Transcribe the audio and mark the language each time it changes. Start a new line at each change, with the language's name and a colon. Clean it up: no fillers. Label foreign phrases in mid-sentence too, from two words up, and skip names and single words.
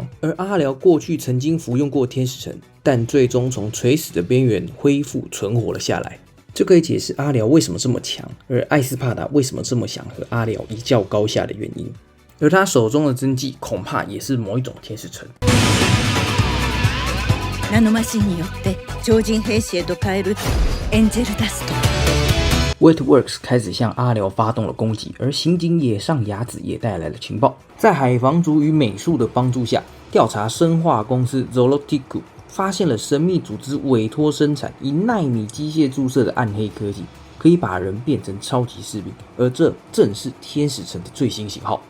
Chinese: 而阿辽过去曾经服用过天使城，但最终从垂死的边缘恢复存活了下来。这可以解释阿辽为什么这么强，而艾斯帕达为什么这么想和阿辽一较高下的原因。而他手中的针剂恐怕也是某一种天使城。
Japanese: ナノマシンによって超人兵士へと変えるエンジェルダスト。
Chinese: Wetworks 开始向阿辽发动了攻击，而刑警野上雅子也带来了情报，在海防族与美术的帮助下，调查生化公司 Zolotiku 发现了神秘组织委托生产以奈米机械注射的暗黑科技，可以把人变成超级士兵，而这正是天使城的最新型号。